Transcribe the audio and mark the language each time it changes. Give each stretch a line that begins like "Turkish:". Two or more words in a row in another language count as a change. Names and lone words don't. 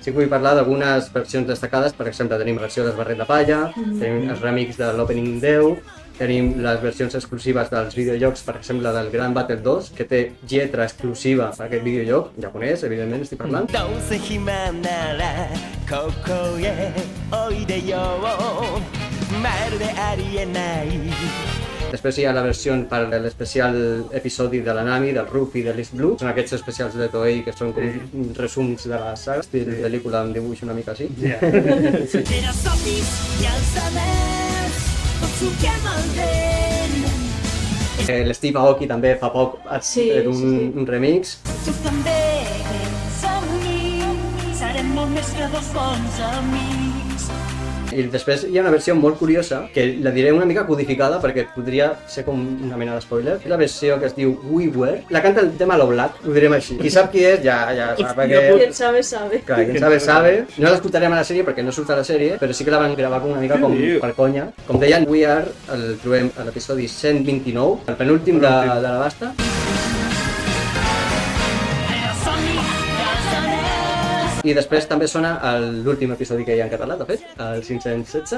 Catalan: Sí que vull parlar d'algunes versions destacades, per exemple tenim la versió del Barret de Palla, tenim els remix de l'opening 10, tenim les versions exclusives dels videojocs, per exemple del Grand Battle 2, que té lletra exclusiva per aquest videojoc, en japonès, evidentment estic parlant.
Japanese: どうせ暇ならここへおいでよまるでありえない
Catalan: Després hi ha la versió per l'especial episodi de la Nami, del Ruffy i de l'East Blue. Són aquests especials de Toei que són com resums de la saga, estil pel·lícula amb dibuix una mica així. Rere somnis i els anells, tots suquem el vent. L'Steve Aoki també fa poc ha fet un remix. Tu també ets amb mi, serem molt més que dos bons amics. I després hi ha una versió molt curiosa, que la diré una mica codificada perquè podria ser com una mena de spoiler. És la versió que es diu We Were. La canta el tema Lo Black, ho direm així. Qui sap qui és, ja sap perquè...
Spanish: Quien sabe, sabe.
Catalan: Clar, qui
Spanish: sabe, sabe.
Catalan: No l'escoltarem a la sèrie perquè no surt a la sèrie, però sí que la van gravar com una mica com per conya. Com deien, We Are el trobem a l'episodi 129, el penúltim de la basta. I després també sona l'últim episodi que hi ha en català, de fet, el 516.